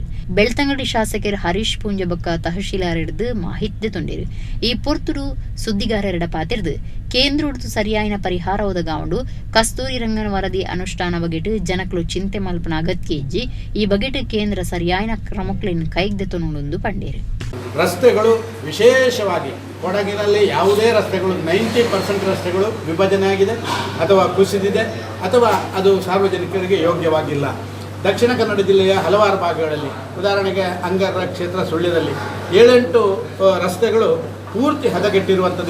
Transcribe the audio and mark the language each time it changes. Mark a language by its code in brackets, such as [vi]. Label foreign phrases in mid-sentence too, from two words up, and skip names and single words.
[tcy] ಬೆಳ್ತಂಗಡಿ ಶಾಸಕರ್ ಹರೀಶ್ ಪೂಂಜ ಬೊಕ್ಕ ತಹಶೀಲ್ದಾರ್ ಹಿಡ್ದು ಮಾಹಿತಿ ತೊಂಡಿರು. ಈ ಪೊರ್ತುಡು ಸುದ್ದಿಗಾರರ ಪಾತಿರ್ದು ಕೇಂದ್ರೋಡ್ದು ಸರಿಯಾಯಿನ ಪರಿಹಾರ ಒದಗಾವಂಡು ಕಸ್ತೂರಿ ರಂಗನ ವರದಿ ಅನುಷ್ಠಾನ ಬಗೆಟ್ ಜನಕ್ಲು ಚಿಂತೆ ಮಲ್ಪನ ಅಗತ್ಯ ಇಜ್ಜಿ ಈ ಬಗೆಟ್ ಕೇಂದ್ರ ಸರಿಯಾಯಿನ ಕ್ರಮಕ್ಲಿನ ಕೈಗ್ದೆತೊಂದು ಪಂಡೇರು. [kn] ರಸ್ತೆಗಳು ವಿಶೇಷವಾಗಿ ಕೊಡಗಿನಲ್ಲಿ ಯಾವುದೇ ರಸ್ತೆಗಳು 90% ರಸ್ತೆಗಳು ವಿಭಜನೆ ಆಗಿದೆ ಅಥವಾ ಕುಸಿದಿದೆ ಅಥವಾ ಅದು ಸಾರ್ವಜನಿಕರಿಗೆ ಯೋಗ್ಯವಾಗಿಲ್ಲ. ದಕ್ಷಿಣ ಕನ್ನಡ ಜಿಲ್ಲೆಯ ಹಲವಾರು ಭಾಗಗಳಲ್ಲಿ ಉದಾಹರಣೆಗೆ ಅಂಗರ ಕ್ಷೇತ್ರ ಸುಳ್ಯದಲ್ಲಿ 7-8 ರಸ್ತೆಗಳು ಪೂರ್ತಿ ಹದಗೆಟ್ಟಿರುವಂಥದ್ದು.